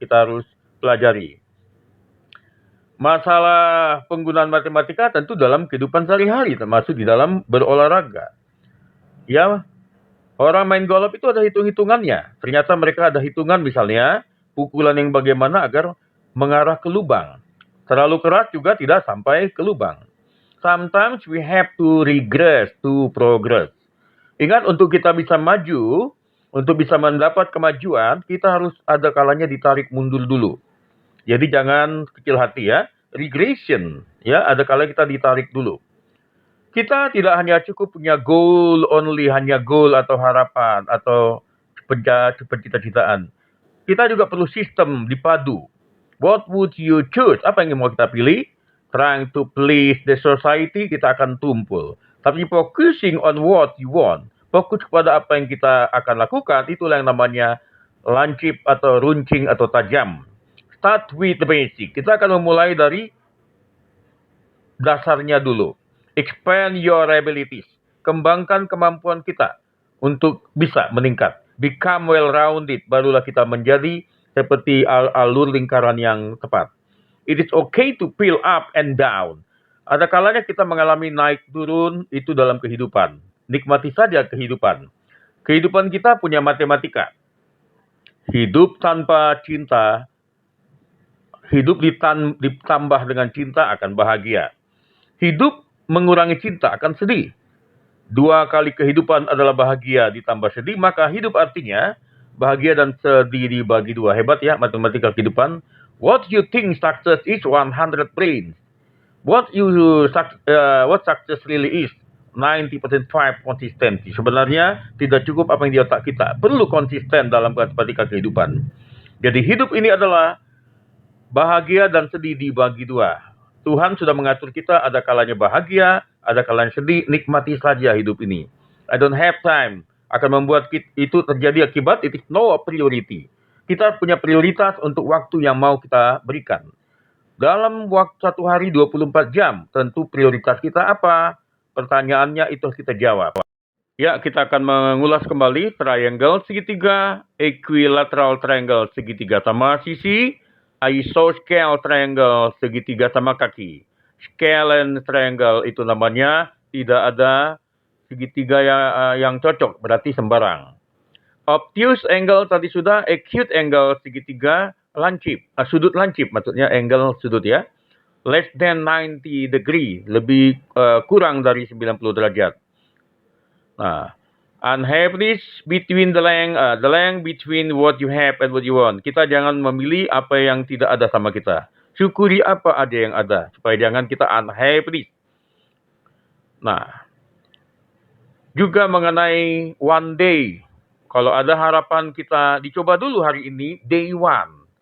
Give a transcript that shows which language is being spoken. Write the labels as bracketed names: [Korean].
[Indonesian] Kita harus pelajari. Masalah penggunaan matematika tentu dalam kehidupan sehari-hari, termasuk di dalam berolahraga. Ya, orang main golf itu ada hitung-hitungannya. Ternyata mereka ada hitungan, misalnya pukulan yang bagaimana agar mengarah ke lubang. Terlalu keras juga tidak sampai ke lubang. [English] Sometimes we have to regress to progress. [Indonesian] Ingat, untuk kita bisa maju, untuk bisa mendapat kemajuan, kita harus ada kalanya ditarik mundur dulu. Jadi jangan kecil hati, ya. Regression, ya, ada kala kita ditarik dulu. Kita tidak hanya cukup punya goal only, hanya goal atau harapan atau cita-citaan. Kita juga perlu sistem dipadu. [English] What would you choose? [Indonesian] Apa yang mau kita pilih? [English] Trying to please the society, [Indonesian] kita akan tumpul. Tapi [English] focusing on what you want, [Indonesian] fokus kepada apa yang kita akan lakukan, itulah yang namanya lancip atau runcing atau tajam. [English] Start with the basic. [Indonesian] Kita akan memulai dari dasarnya dulu. [English] Expand your abilities. [Indonesian] Kembangkan kemampuan kita untuk bisa meningkat. [English] Become well-rounded. [Indonesian] Barulah kita menjadi seperti alur lingkaran yang tepat. [English] It is okay to feel up and down. [Indonesian] Ada kalanya kita mengalami naik turun, itu dalam kehidupan. Nikmati saja kehidupan. Kehidupan kita punya matematika. Hidup tanpa cinta, hidup ditambah dengan cinta akan bahagia. Hidup mengurangi cinta akan sedih. 2 kali kehidupan adalah bahagia ditambah sedih, maka hidup artinya bahagia dan sedih dibagi 2. Hebat, ya, matematika kehidupan. [English] What you think success is 100 brains. What success really is 90% consistency. [Indonesian] Sebenarnya tidak cukup apa yang di otak kita. Perlu konsisten dalam matematika kehidupan. Jadi hidup ini adalah bahagia dan sedih dibagi 2. Tuhan sudah mengatur kita, ada kalanya bahagia, ada kalanya sedih, nikmati saja hidup ini. [English] I don't have time [Indonesian] akan membuat itu terjadi akibat [English] it is no priority. [Indonesian] Kita punya prioritas untuk waktu yang mau kita berikan. Dalam waktu 1 hari 24 jam, tentu prioritas kita apa? Pertanyaannya itu kita jawab. Ya, kita akan mengulas kembali triangle segitiga, equilateral triangle segitiga sama sisi, isosceles triangle segitiga sama kaki. Scalene triangle itu namanya tidak ada segitiga yang cocok, berarti sembarang. Obtuse angle tadi sudah, acute angle segitiga lancip, sudut lancip maksudnya angle sudut, ya. [English] Less than 90 degree, [Indonesian] lebih kurang dari 90 derajat. [English] Nah, unhappiness between the length between what you have and what you want. [Indonesian] Kita jangan memilih apa yang tidak ada sama kita. Syukuri apa ada yang ada, supaya jangan kita unhappy. Nah, juga mengenai one day. Kalau ada harapan kita dicoba dulu hari ini, day one.